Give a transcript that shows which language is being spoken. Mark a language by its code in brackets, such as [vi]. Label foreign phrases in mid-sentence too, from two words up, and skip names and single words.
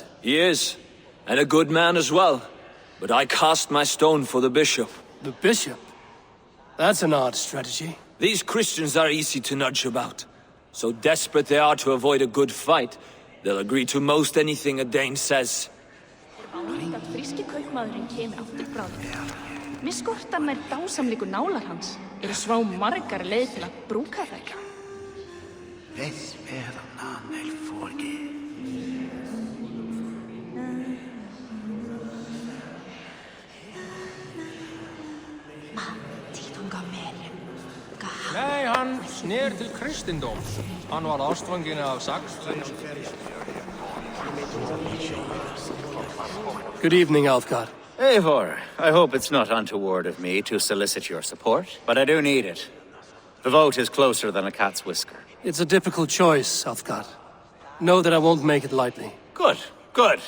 [en] He is, and a good man as well. But I cast my stone for the bishop. The bishop? That's an odd strategy. These Christians are easy to nudge about. So desperate they are to avoid a good fight, they'll agree to most anything a Dane says. [is] Mér skortar nær dásamlegu nálar hans. Eru svá margar leið til að brúka þær. Nei, hann snér til kristindóms. Hann var ástfanginn af Saxons. [en] Good evening, Aelfgar. Eivor, I hope it's not untoward of me to solicit your support, but I do need it. The vote is closer than a cat's whisker. It's a difficult choice, Aelfgar. Know that I won't make it lightly.